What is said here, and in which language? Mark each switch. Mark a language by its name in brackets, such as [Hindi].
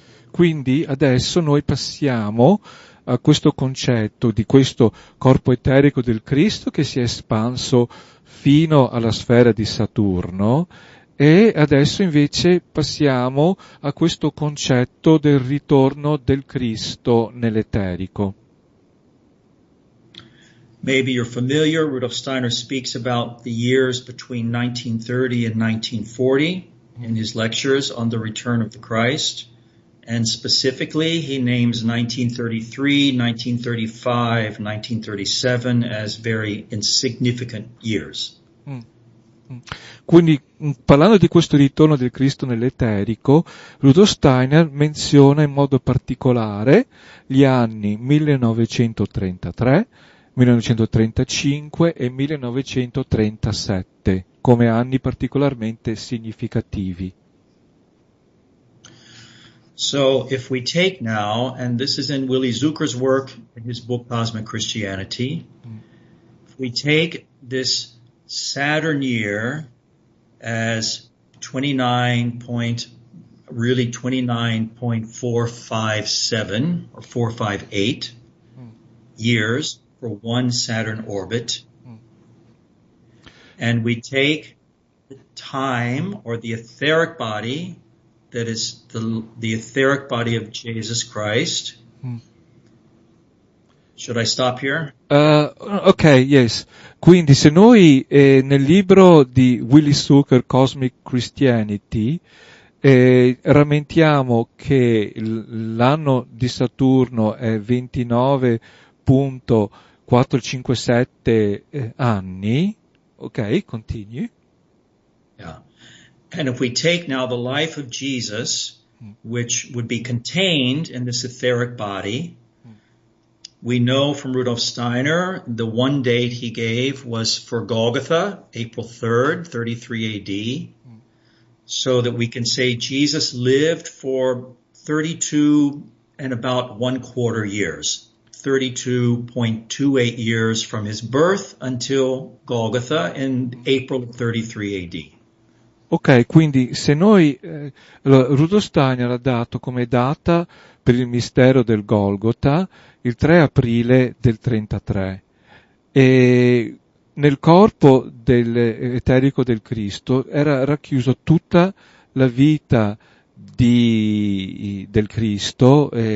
[Italian] Quindi adesso noi passiamo a questo concetto di questo corpo eterico del Cristo che si è espanso fino alla sfera di Saturno, e adesso invece passiamo a questo concetto del ritorno del Cristo nell'eterico. [English] Maybe you're familiar, Rudolf Steiner speaks about the years between 1930 and 1940 in his lectures on the return of the Christ. And specifically, he names 1933, 1935, 1937 as very insignificant years. [Italian] Quindi, parlando di questo ritorno del Cristo nell'eterico, Rudolf Steiner menziona in modo particolare gli anni 1933, 1935 e 1937 come anni particolarmente significativi. [English] So if we take now, and this is in Willy Zucker's work in his book Cosmic Christianity, if we take this Saturn year as 29.457 or 458 years for one Saturn orbit, and we take the time or the etheric body that is the etheric body of Jesus Christ. Should I stop here? Ok, yes. [Italian] Quindi se noi nel libro di Willy Zucker, Cosmic Christianity, rammentiamo che l'anno di Saturno è 29.457 anni, ok, continui. [English] Yeah. And if we take now the life of Jesus, which would be contained in this etheric body, we know from Rudolf Steiner, the one date he gave was for Golgotha, April 3rd, 33 AD, so that we can say Jesus lived for 32 and about 1/4 years, 32.28 years from his birth until Golgotha in April of 33 AD. [Italian] Ok, quindi se noi, Rudolf Steiner ha dato come data per il mistero del Golgotha il 3 aprile del 33 e nel corpo eterico del Cristo era racchiuso tutta la vita del Cristo,